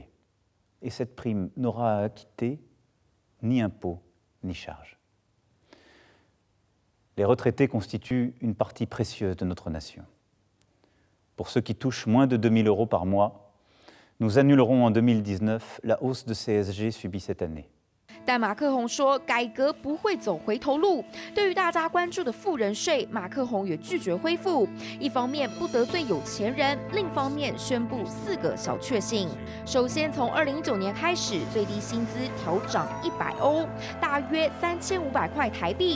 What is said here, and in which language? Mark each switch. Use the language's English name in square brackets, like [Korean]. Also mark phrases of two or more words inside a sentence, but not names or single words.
[French] Et cette prime n'aura à acquitter ni impôt ni charge. Les retraités constituent une partie précieuse de notre nation. Pour ceux qui touchent moins de 2 000 € par mois, nous annulerons en 2019 la hausse de CSG subie cette année. [Chinese] 但马克宏说，改革不会走回头路。对于大家关注的富人税，马克宏也拒绝恢复。一方面不得罪有钱人，另一方面宣布4个小确幸。首先，从2019年开始，最低薪资调涨100欧，大约3500块台币。